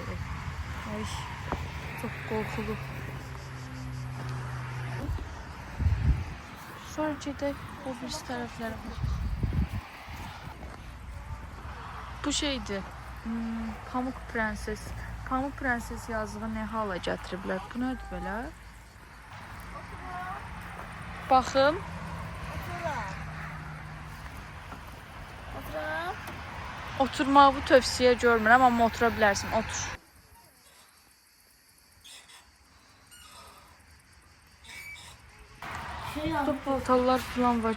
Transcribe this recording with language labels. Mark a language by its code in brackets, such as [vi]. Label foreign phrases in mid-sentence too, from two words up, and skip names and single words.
[tr] Ay, çok korkulu. [az] Sonra gedək o birisi tərəflərə bax. Bu şeydir. Pamuk Prenses. Pamuk Prenses yazığı ne hala gətiriblər? Bu nədir belə? Baxım. Oturmağı bu tövsiyə görmürəm, amma otura bilərsin. Otur. Burada paltarlar falan var.